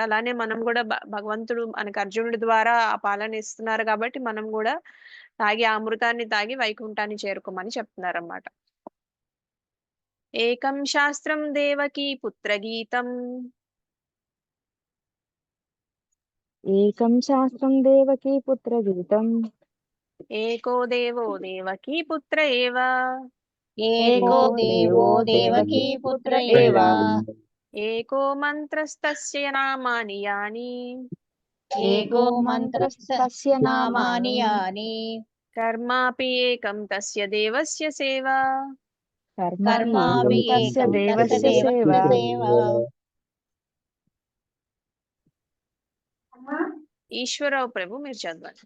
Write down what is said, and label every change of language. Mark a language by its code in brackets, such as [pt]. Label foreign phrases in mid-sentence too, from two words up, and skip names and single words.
[te] అలానే మనం కూడా భగవంతుడు మనకు అర్జునుడి ద్వారా ఆ పాలన ఇస్తున్నారు కాబట్టి మనం కూడా తాగి ఆ అమృతాన్ని తాగి వైకుంఠాన్ని చేరుకోమని చెప్తున్నారు అన్నమాట. [sa] ఏకం శాస్త్రం దేవకీ పుత్ర గీతం. ఏకం శాస్త్రం దేవకీ పుత్ర గీతం. ఏకో దేవో దేవకీ పుత్ర ఏవ. ఏకో దేవో దేవకీ పుత్ర ఏవ. ఏకో మంత్రస్తస్య నామాని యాని. ఏకో మంత్రస్తస్య నామాని యాని. కర్మాపి ఏకం తస్య దేవస్య సేవ. కర్మాపి తస్య ఏకం దేవస్య తస్య సేవ. సేవ. [te] ఈశ్వరరావు ప్రభు మీరు చదవండి.